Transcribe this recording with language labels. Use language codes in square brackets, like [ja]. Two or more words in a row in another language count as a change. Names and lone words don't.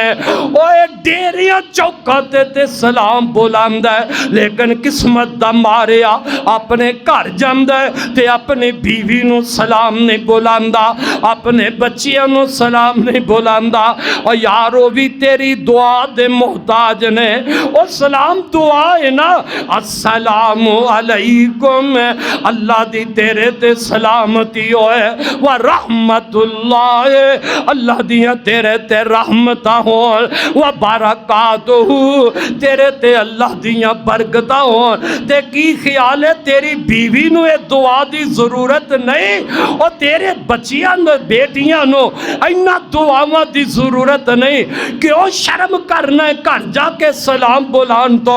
[pa] اوئے ڈیریاں چوکاں تے سلام بلاندا ہے، لیکن قسمت دا ماریا اپنے گھر جاندا ہے تے اپنی بیوی نو سلام نہیں بلاندا، اپنے بچیاں نو سلام نہیں بلاندا. اور یارو بھی تیری دعا دے محتاج نے. اور سلام دعا ہے نا, [ar] السلام عليكم, [pa] اللہ دی تیرے تے سلامتی ہوئے, [ar] ورحمة الله, [pa] اللہ دیاں تیرے تے رحمتاں ہون, [ar] وبركاته, [pa] تیرے تے اللہ دیاں برکتاں ہون. تے کی خیال ہے تیری بیوی نو یہ دعا دی ضرورت نہیں، اور تیرے بچیاں بیٹیاں نو اِنّا دعاواں دی ضرورت نہیں کہ وہ شرم کرنا ہے گھر جاکے سلام بلان تو.